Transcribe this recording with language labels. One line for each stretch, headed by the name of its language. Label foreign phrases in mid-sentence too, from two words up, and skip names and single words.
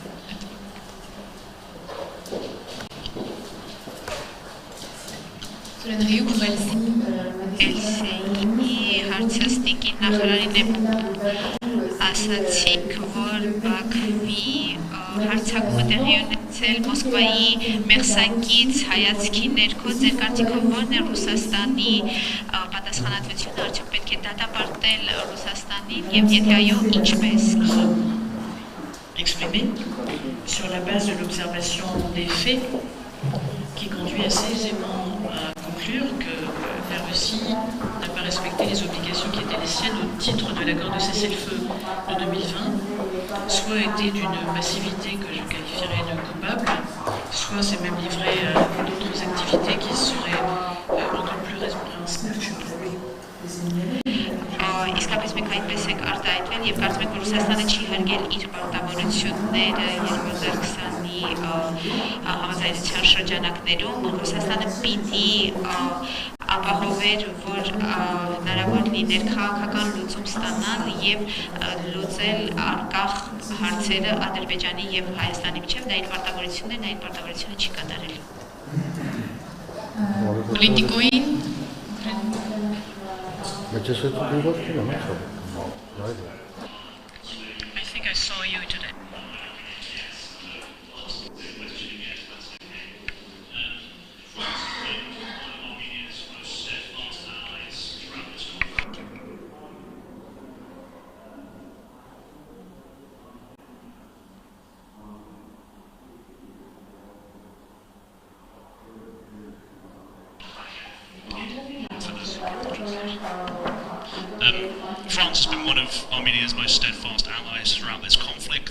Armenian: LCI հարցաստիկի նախարարին եմ ասացիք, որ Բաքվի հարցակումը տեղի ունեցել Մոսկվայի մեղսակից հայացքի ներքո ձեր կարծիքով ո՞րն է Ռուսաստանի պատասխանատվությունը, արդյոք պետք է դատապարտել Ռուսաստանին եւ եթե այո, ինչպես։
French: Exprimé sur la base de l'observation des faits qui conduit assez aisément à conclure que la Russie n'a pas respecté les obligations qui étaient les siennes au titre de l'accord de cessez-le-feu de 2020, soit été d'une passivité que je qualifierais de coupable, soit s'est même livré à d'autres activités qui seraient encore plus répréhensibles.
Armenian: Իսկապես մենք այդպես ենք արտահայտվել եւ կարծում ենք, որ Ռուսաստանը չի հարգել իր պարտավորությունները 2020-ի համաձայնության շրջանակներում։ Ռուսաստանը պիտի ապահովեր, որ հնարավոր լիներ քաղաքական լուծում ստանալ եւ լուծել անկախ հարցերը Ադրբեջանի եւ Հայաստանի միջեւ, դա իր պարտավորությունն է, նա իր պարտավորությունը չի կատարել։ Պոլիտիկոին
English: I think I saw you today. France has been one of Armenia's most steadfast allies throughout this conflict.